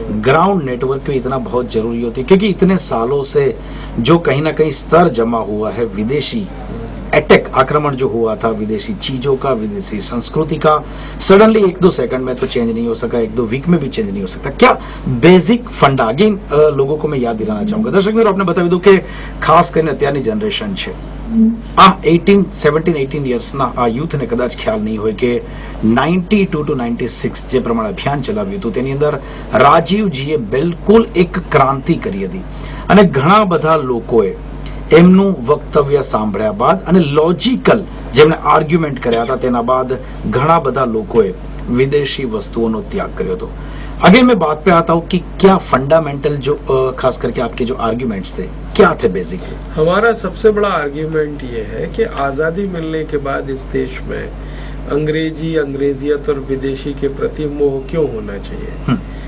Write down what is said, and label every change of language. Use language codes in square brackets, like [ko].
[hi] Ground network भी इतना बहुत जरूरी होती है, क्योंकि इतने सालों से जो कहीं ना कहीं स्तर जमा हुआ है, विदेशी अटैक, आक्रमण जो हुआ था, विदेशी चीजों का, विदेशी संस्कृति का, सडनली 1-2 सेकंड में तो चेंज नहीं हो सका, 1-2 वीक में भी चेंज नहीं हो सकता. क्या बेसिक फंडा, अगेन लोगों को मैं याद दिलाना चाहूंगा. [gu] दर्शक મિત્રો, आपने बताવી દઉં કે ખાસ કરીને અત્યારની જનરેશન છે, આ 17-18 યર્સના આ યુથને કદાચ ખ્યાલ નહીં હોય કે 92 to 96 જે પ્રમાણે અભિયાન ચલાવ્યું હતું, તેની અંદર રાજીવજીએ બિલકુલ એક ક્રાંતિ કરી હતી. અને ઘણા બધા લોકોએ એમનું વક્તવ્ય સાંભળ્યા બાદ અને લોજિકલ જેમણે આર્ગ્યુમેન્ટ કર્યા હતા, તેના બાદ ઘણા બધા લોકોએ વિદેશી વસ્તુઓનો ત્યાગ કર્યો હતો. [hi] अगेन मैं बात पे आता हूँ कि क्या फंडामेंटल जो खास करके आपके जो आर्ग्यूमेंट्स थे, क्या थे बेसिक? हमारा सबसे बड़ा आर्ग्यूमेंट ये है कि आजादी मिलने के बाद इस देश में अंग्रेजी, अंग्रेजियत और विदेशी के प्रति मोह क्यों होना चाहिए.